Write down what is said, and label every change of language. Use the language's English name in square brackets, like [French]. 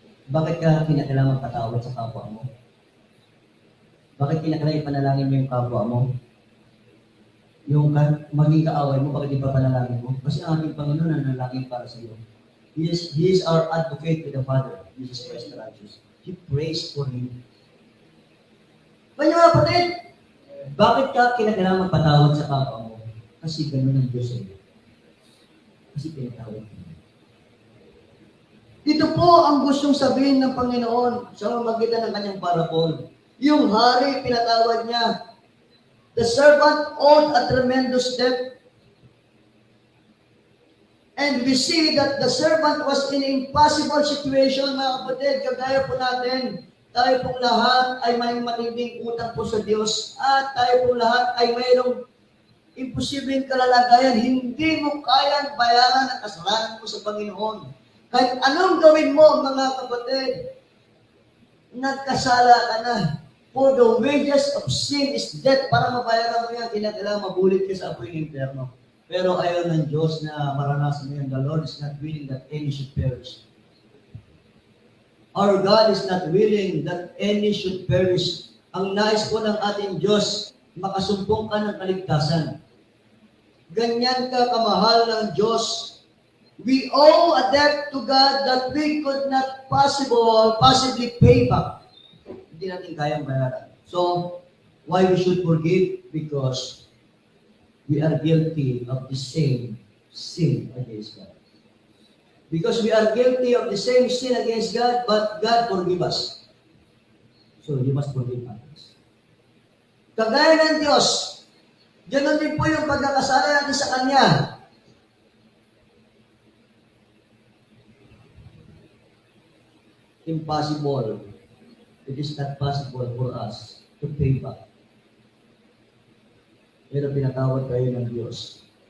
[Filipino] Bakit ka kinakailangan patawad sa kapwa mo? Bakit kinakailangan ipanalangin mo yung kapwa mo? Yung maging kaaway mo, bakit di pa panalangin mo? Kasi ang ating Panginoon nanalangin para sa iyo. [English] He is our advocate with the Father, Jesus Christ the righteous. He prays for you. [Filipino] Kanya mga kapatid, bakit ka kinakailangan magpatawad sa kapwa mo? Kasi ganun ang Diyos sa iyo. Kasi pinatawad mo. Ito po ang gustong sabihin ng Panginoon sa magitan ng kanyang parable. Yung hari, pinatawad niya. [English] The servant owed a tremendous debt. And we see that the servant was in impossible situation, [Filipino] mga kapatid. Kagaya po natin, tayo pong lahat ay may matinding utang po sa Diyos. At tayo pong lahat ay mayroong imposibleng kalalagayan. Hindi mo kayang bayaran ang kasalanan mo sa Panginoon. Kahit anong gawin mo, mga kapatid, nagkasala ka na. [English] For the wages of sin is death. [Filipino] Para mabayaran mo yan, kinakailangan mabulit ka sa apoy ng impyerno. Pero ayaw ng Diyos na maranasan mo yan. [English] The Lord is not willing that any should perish. Our God is not willing that any should perish. [Filipino] Ang nais po ng ating Diyos, makasumpong ka ng kaligtasan. Ganyan ka kamahal ng Diyos. [English] We owe a debt to God that we could not possibly pay back. [Filipino] Hindi natin kayang bayaran. [English] So, why we should forgive? Because we are guilty of the same sin against God. Because we are guilty of the same sin against God, but God forgive us. So, you must forgive others. [Filipino] Kagaya ng Diyos, ganoon din po yung pagkakasala natin sa Kanya. [English] Impossible. It is not possible for us to pay back. [Filipino] Pero pinatawad kayo ng Diyos.